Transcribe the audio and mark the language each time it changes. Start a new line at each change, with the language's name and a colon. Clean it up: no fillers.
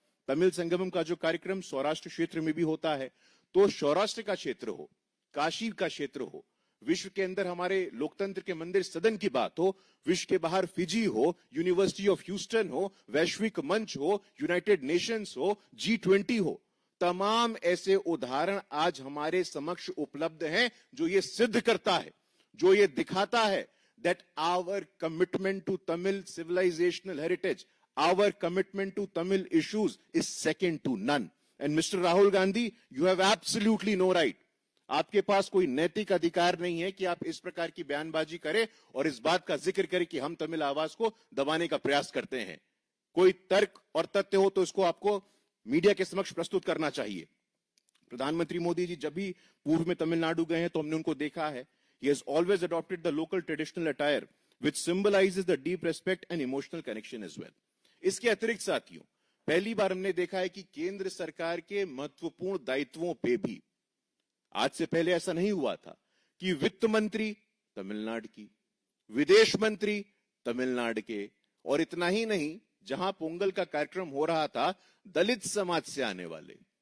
Hindi: तमिल संगमम का जो कार्यक्रम सौराष्ट्र क्षेत्र में भी होता है, तो सौराष्ट्र का क्षेत्र हो, काशी का क्षेत्र हो, विश्व के अंदर हमारे लोकतंत्र के मंदिर सदन की बात हो, विश्व के बाहर फिजी हो, यूनिवर्सिटी ऑफ ह्यूस्टन हो, वैश्विक मंच हो, यूनाइटेड नेशंस हो, G20 हो, तमाम ऐसे उदाहरण आज हमारे समक्ष उपलब्ध हैं जो ये सिद्ध करता है, जो ये दिखाता है
English: that our commitment to Tamil civilizational heritage, our commitment to Tamil issues is second to none. And Mr. Rahul Gandhi, you have absolutely no right.
Hindi: आपके पास कोई नैतिक अधिकार नहीं है कि आप इस प्रकार की बयानबाजी करें और इस बात का जिक्र करें कि हम तमिल आवाज को दबाने का प्रयास करते हैं। कोई तर्क और तथ्य हो तो इसको आपको मीडिया के समक्ष प्रस्तुत करना चाहिए। प्रधानमंत्री मोदी जी जब भी पूर्व में तमिलनाडु गए हैं तो हमने उनको देखा है,
English: he has always adopted the local traditional attire which symbolizes the deep respect and emotional connection as well.
Hindi: इसके अतिरिक्त साथियों, पहली बार हमने देखा है कि केंद्र सरकार के महत्वपूर्ण दायित्वों पे भी, आज से पहले ऐसा नहीं हुआ था कि वित्त मंत्री तमिलनाडु की, विदेश मंत्री तमिलनाडु के, और इतना ही नहीं, जहां पोंगल का कार्यक्रम हो रहा था, दलित समाज से आने वाले,